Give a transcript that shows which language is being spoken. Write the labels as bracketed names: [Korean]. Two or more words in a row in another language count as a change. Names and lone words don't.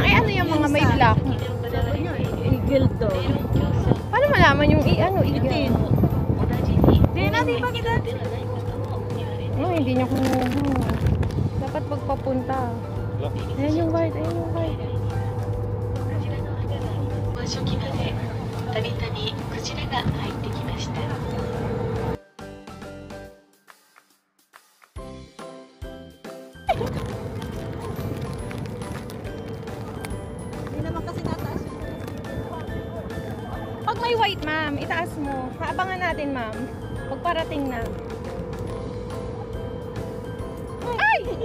[Filipino] Eh, ano yung mga may black? Eagle to. Paano malaman yung eagle? Hindi natin pakita. Oh, hindi niya kumuha. Dapat pagpapunta. Ayan yung white, ayan yung white. [Japanese] 初期までたびたびクジラが入ってきました。 [Filipino] Hindi naman kasi nataas. Pag may white, ma'am, itaas mo. Haabangan natin, ma'am. Pagparating na. Ay!